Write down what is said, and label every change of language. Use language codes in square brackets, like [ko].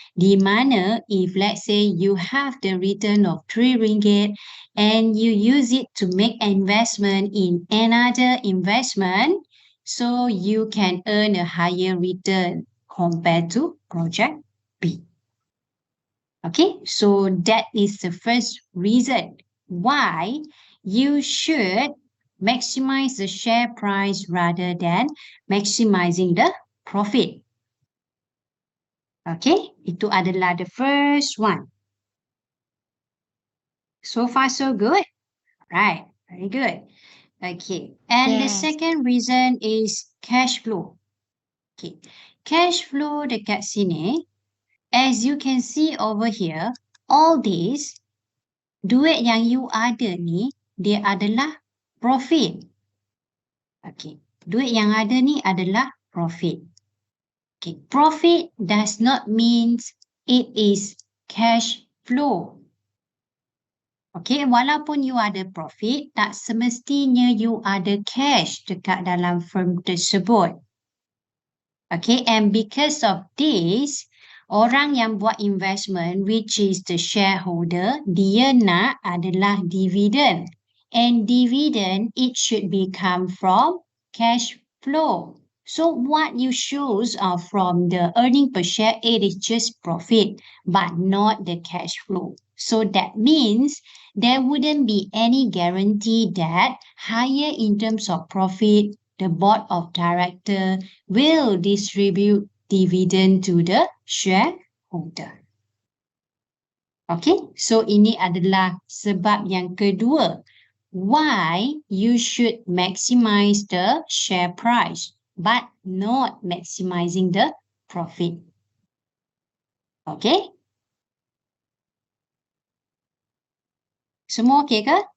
[en] Di mana if let's say you have the return of 3 ringgit and you use it to make investment in another investment, so you can earn a higher return compared to project B. Okay, so that is the first reason why you should maximize the share price rather than maximizing the profit. Okay, itu adalah the first one. So far, so good. Right, very good. Okay, and the Yes. second reason is cash flow. Okay, cash flow dekat sini, as you can see over here, all these, duit yang you ada ni, dia adalah profit. [ms] Okay, duit yang ada ni adalah profit. [en] Okay, profit does not mean it is cash flow. [ms] Okay, walaupun you ada profit, tak semestinya you ada cash dekat dalam firm tersebut. [en] Okay, and because of this, orang yang buat investment, which is the shareholder, dia nak adalah dividend. And dividend, it should be come from cash flow. So what you shows are from the earning per share, it is just profit, but not the cash flow. So that means there wouldn't be any guarantee that higher in terms of profit, the board of director will distribute dividend to the shareholder. [ms] Okay, so ini adalah sebab yang kedua. [en] Why you should maximize the share price, but not maximizing the profit. Okay? [ms] Semua okay ke?